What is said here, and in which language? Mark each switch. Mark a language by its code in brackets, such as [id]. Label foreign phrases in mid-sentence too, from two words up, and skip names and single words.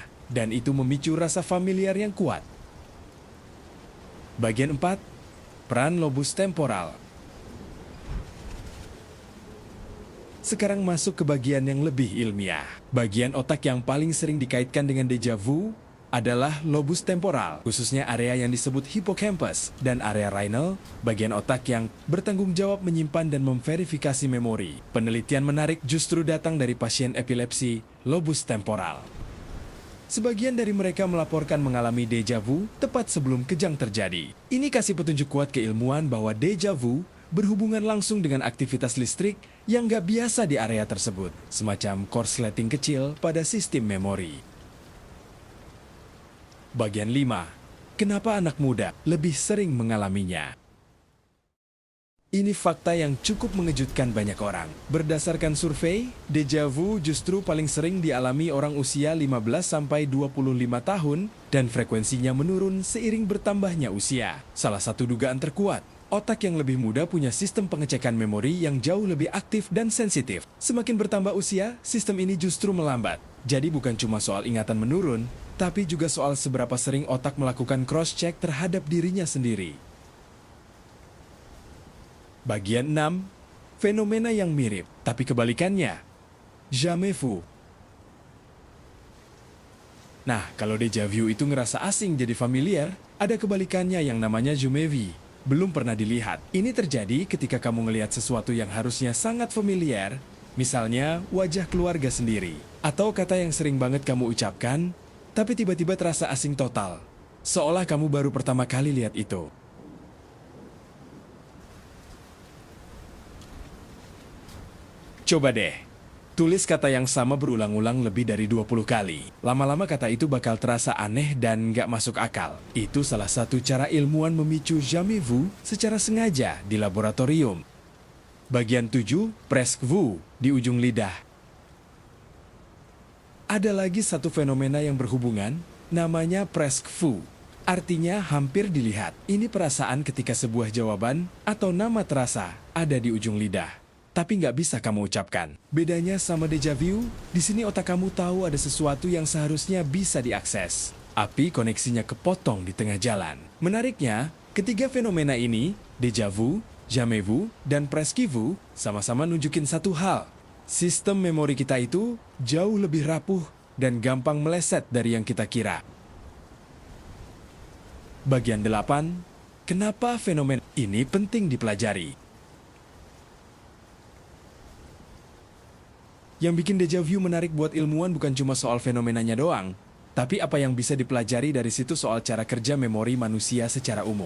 [id] Dan itu memicu rasa familiar yang kuat. Bagian 4. Peran lobus temporal. Sekarang masuk ke bagian yang lebih ilmiah. Bagian otak yang paling sering dikaitkan dengan déjà vu adalah lobus temporal, khususnya area yang disebut hippocampus dan area rhinal, bagian otak yang bertanggung jawab menyimpan dan memverifikasi memori. Penelitian menarik justru datang dari pasien epilepsi lobus temporal. Sebagian dari mereka melaporkan mengalami déjà vu tepat sebelum kejang terjadi. Ini kasih petunjuk kuat ke ilmuwan bahwa déjà vu berhubungan langsung dengan aktivitas listrik yang nggak biasa di area tersebut, semacam korsleting kecil pada sistem memori. Bagian 5. Kenapa anak muda lebih sering mengalaminya? Ini fakta yang cukup mengejutkan banyak orang. Berdasarkan survei, déjà vu justru paling sering dialami orang usia 15-25 tahun dan frekuensinya menurun seiring bertambahnya usia. Salah satu dugaan terkuat, otak yang lebih muda punya sistem pengecekan memori yang jauh lebih aktif dan sensitif. Semakin bertambah usia, sistem ini justru melambat. Jadi bukan cuma soal ingatan menurun, tapi juga soal seberapa sering otak melakukan cross-check terhadap dirinya sendiri. Bagian 6. Fenomena yang mirip, tapi kebalikannya. Jamais vu. Nah, kalau déjà vu itu ngerasa asing jadi familiar, ada kebalikannya yang namanya jamais vu. Belum pernah dilihat. Ini terjadi ketika kamu ngelihat sesuatu yang harusnya sangat familiar, misalnya wajah keluarga sendiri, atau kata yang sering banget kamu ucapkan, tapi tiba-tiba terasa asing total, seolah kamu baru pertama kali lihat itu. Coba deh, tulis kata yang sama berulang-ulang lebih dari 20 kali. Lama-lama kata itu bakal terasa aneh dan nggak masuk akal. Itu salah satu cara ilmuwan memicu jamais vu secara sengaja di laboratorium. Bagian 7, presque vu, di ujung lidah. Ada lagi satu fenomena yang berhubungan, namanya presque vu. Artinya hampir dilihat. Ini perasaan ketika sebuah jawaban atau nama terasa ada di ujung lidah, tapi nggak bisa kamu ucapkan. Bedanya sama déjà vu, di sini otak kamu tahu ada sesuatu yang seharusnya bisa diakses. Tapi koneksinya kepotong di tengah jalan. Menariknya, ketiga fenomena ini, déjà vu, jamais vu, dan presque vu, sama-sama nunjukin satu hal. Sistem memori kita itu jauh lebih rapuh dan gampang meleset dari yang kita kira. Bagian 8, kenapa fenomena ini penting dipelajari? Yang bikin deja vu menarik buat ilmuwan bukan cuma soal fenomenanya doang, tapi apa yang bisa dipelajari dari situ soal cara kerja memori manusia secara umum.